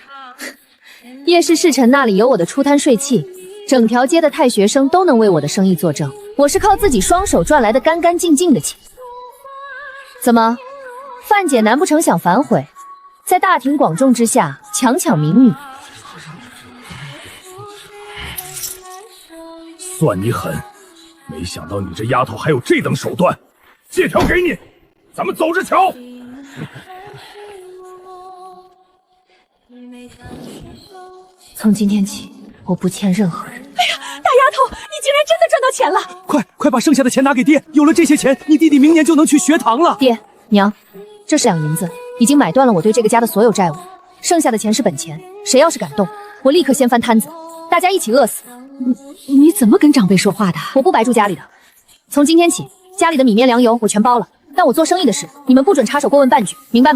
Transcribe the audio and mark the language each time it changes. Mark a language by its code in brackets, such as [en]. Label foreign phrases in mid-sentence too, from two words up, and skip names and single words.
[zh] 夜市市城那裡有我的出攤稅契，整條街的太學生都能為我的生意作證。我是靠自己雙手賺來的乾乾淨淨的錢。怎麼， 范姐難不成想反悔，在大庭廣眾之下強搶民女？算你狠！沒想到你這丫頭還有這等手段。借條給你，咱們走着瞧。從今天起，我不欠任何人。哎呀，大丫头，你竟然真的賺到錢了！快把剩下的錢拿給爹，有了這些錢，你弟弟明年就能去學堂了。爹娘，這2兩銀子已經買斷了我對這個家的所有債務，剩下的錢是本錢，誰要是敢動，我立刻掀翻攤子，大家一起餓死。你怎麼跟長輩說話的？我不白住家裡的。從今天起，家裡的米面糧油我全包了，但我做生意的事，你們不准插手過問半句，明白嗎？